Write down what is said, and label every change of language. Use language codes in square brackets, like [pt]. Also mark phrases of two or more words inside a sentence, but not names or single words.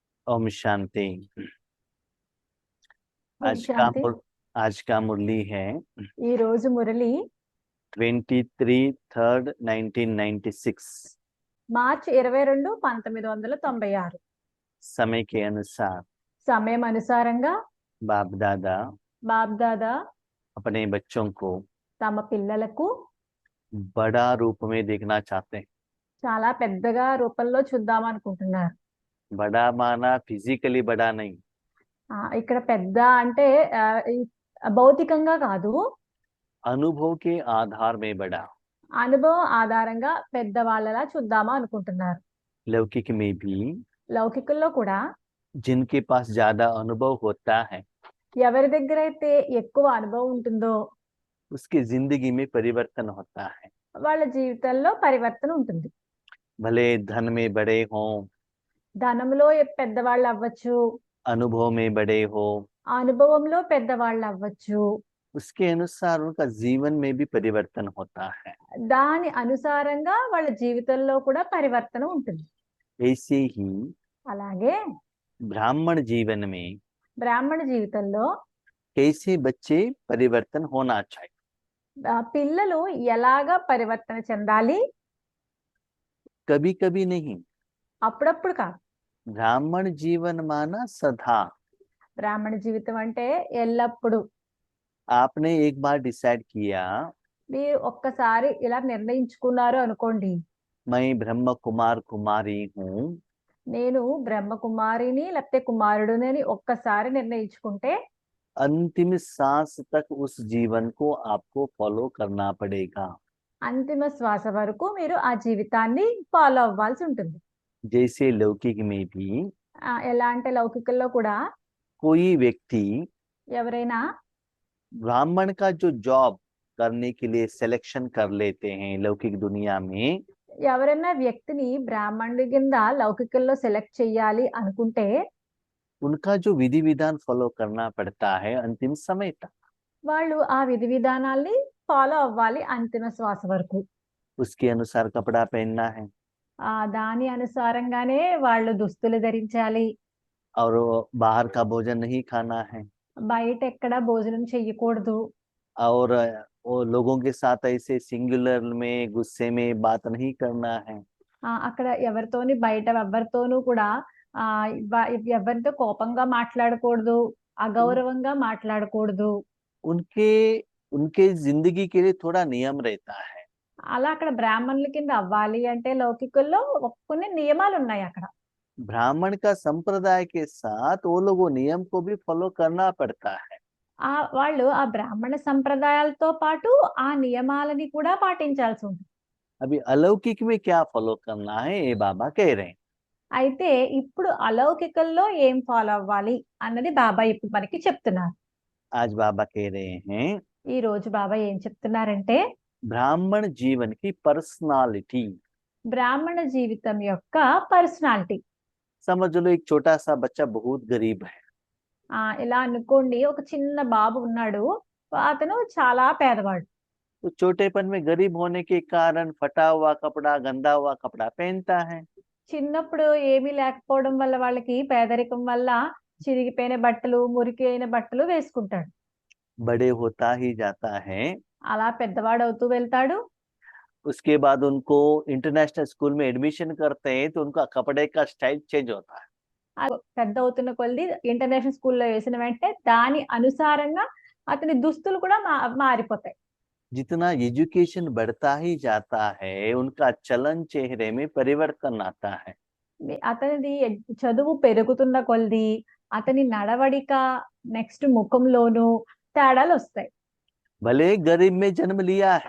[hi] ओम शांति। [te] ఓం శాంతి. [hi] आज का मुरली है [te] ఈ రోజు మురళి [hi] 23/3/1996। [te] మార్చి 22, 1996 [hi] समय के अनुसार [te] సమయం అనుసారంగా [hi] बाप दादा [te] బాప్ దాదా [hi] अपने बच्चों को [te] తమ పిల్లలకు [hi] बड़ा रूप में देखना चाहते हैं। [te] చాలా పెద్దగా రూపంలో చూద్దాం అనుకుంటున్నారు. [hi] बड़ा माना फिजिकली बड़ा नहीं, [te] ఇక్కడ పెద్ద అంటే భౌతికంగా కాదు, [hi] अनुभव के आधार में बड़ा। [te] అనుభవం ఆధారంగా పెద్ద వాళ్ళలా చూద్దామా అనుకుంటున్నారు. [hi] लौकिक में भी [te] లౌకికంలో కూడా [hi] जिनके पास ज्यादा अनुभव होता है [te] ఎవరి దగ్గర అయితే ఎక్కువ అనుభవం ఉంటుందో [hi] उसकी जिंदगी में परिवर्तन होता है। [te] వాళ్ళ జీవితంలో పరివర్తన ఉంటుంది. [hi] भले धन में बड़े हों, [te] ధనంలో పెద్దవాళ్ళు అవ్వచ్చు, [hi] अनुभव में बड़े हो, [te] ఆ అనుభవంలో పెద్దవాళ్ళు అవ్వచ్చు, [hi] उसके अनुसार उनका जीवन में भी परिवर्तन होता है। [te] దాని అనుసారంగా వాళ్ళ జీవితంలో కూడా పరివర్తన ఉంటుంది. [hi] ऐसे ही [te] అలాగే [hi] ब्राह्मण जीवन में [te] బ్రాహ్మణ జీవితంలో [hi] कैसे बच्चे परिवर्तन होना चाहिए। [te] పిల్లలు ఎలాగా పరివర్తన చెందాలి? [hi] कभी कभी नहीं, [te] అప్పుడప్పుడు కాదు. [hi] ब्राह्मण जीवन माना सदा। [te] బ్రాహ్మణ జీవితం అంటే ఎల్లప్పుడు. [hi] आपने एक बार डिसाइड किया [te] మీరు ఒక్కసారి ఇలా నిర్ణయించుకున్నారు అనుకోండి, [hi] मैं ब्रह्म कुमार कुमारी हूँ, [te] నేను బ్రహ్మకుమారిని లేకపోతే కుమారుడుని అని ఒక్కసారి నిర్ణయించుకుంటే [hi] अंतिम सांस तक उस जीवन को आपको फॉलो करना पड़ेगा। [te] అంతిమ శ్వాస వరకు మీరు ఆ జీవితాన్ని ఫాలో అవ్వాల్సి ఉంటుంది. [hi] जैसे लौकिक में भी [te] ఎలా అంటే లౌకికంలో కూడా [hi] कोई व्यक्ति [te] ఎవరైనా [hi] ब्राह्मण का जो जॉब करने के लिए सिलेक्शन कर लेते हैं लौकिक दुनिया में, [te] ఎవరైనా వ్యక్తిని బ్రాహ్మణుడి కింద లౌకికంలో సెలెక్ట్ చెయ్యాలి అనుకుంటే [hi] उनका जो विधि विधान फॉलो करना पड़ता है अंतिम समय तक। [te] వాళ్ళు ఆ విధి విధానాల్ని ఫాలో అవ్వాలి అంతిమ శ్వాస వరకు. [hi] उसके अनुसार कपड़ा पहनना है [te] దాని అనుసారంగానే వాళ్ళు దుస్తులు ధరించాలి, [hi] और बाहर का भोजन नहीं खाना है, [te] బయట ఎక్కడ భోజనం చెయ్యకూడదు, [hi] और वो लोगों के साथ ऐसे सिंगुलर में गुस्से में बात नहीं करना है। [te] అక్కడ ఎవరితోని బయట ఎవరితోనూ కూడా ఎవరితో కోపంగా మాట్లాడకూడదు, అగౌరవంగా మాట్లాడకూడదు. [hi] उनके उनके जिंदगी के लिए थोड़ा नियम रहता है। [te] అలా అక్కడ బ్రాహ్మణుల కింద అవ్వాలి అంటే లౌకికుల్లో కొన్ని నియమాలు ఉన్నాయి అక్కడ. [hi] ब्राह्मण का संप्रदाय के साथ वो लोग वो नियम को भी फॉलो करना पड़ता है। [te] వాళ్ళు ఆ బ్రాహ్మణ సంప్రదాయాలతో పాటు ఆ నియమాలని కూడా పాటించాల్సి ఉంటుంది. [hi] अभी अलौकिक में क्या फॉलो करना है ये बाबा कह रहे हैं। [te] అయితే ఇప్పుడు అలౌకికల్లో ఏం ఫాలో అవ్వాలి అన్నది బాబా ఇప్పుడు మనకి చెప్తున్నారు. [hi] आज बाबा कह रहे हैं [te] ఈ రోజు బాబా ఏం చెప్తున్నారంటే [hi] ब्राह्मण जीवन की पर्सनालिटी। [te] బ్రాహ్మణ జీవితం యొక్క పర్సనాలిటీ. [hi] समझ लो एक छोटा सा बच्चा बहुत गरीब है, [te] ఇలా అనుకోండి, ఒక చిన్న బాబు ఉన్నాడు, అతను చాలా పేదవాడు. [hi] तो छोटेपन में गरीब होने के कारण फटा हुआ कपड़ा गंदा हुआ कपड़ा पहनता है। [te] చిన్నప్పుడు ఏమీ లేకపోవడం వల్ల వాళ్ళకి పేదరికం వల్ల చిరిగిపోయిన బట్టలు, మురికి అయిన బట్టలు వేసుకుంటాడు. [hi] बड़े होता ही जाता है, [te] అలా పెద్దవాడు అవుతూ వెళ్తాడు. [hi] उसके बाद उनको [en] international school [hi] में एडमिशन करते हैं तो उनका कपड़े का [en] style change [hi] होता है। [te] పెద్ద అవుతున్న కొద్ది [en] international schoollo [te] వేసిన వెంటనే దాని అనుసారంగా అతని దుస్తులు కూడా మారిపోతాయి. [hi] जितना एजुकेशन बढ़ता ही जाता है उनका चलन चेहरे में परिवर्तन आता है। [te] అతనిది చదువు పెరుగుతున్న కొద్ది అతని నడవడిక నెక్స్ట్ ముఖంలోనూ తేడాలు వస్తాయి. [hi] भले गरीब में जन्म लिया है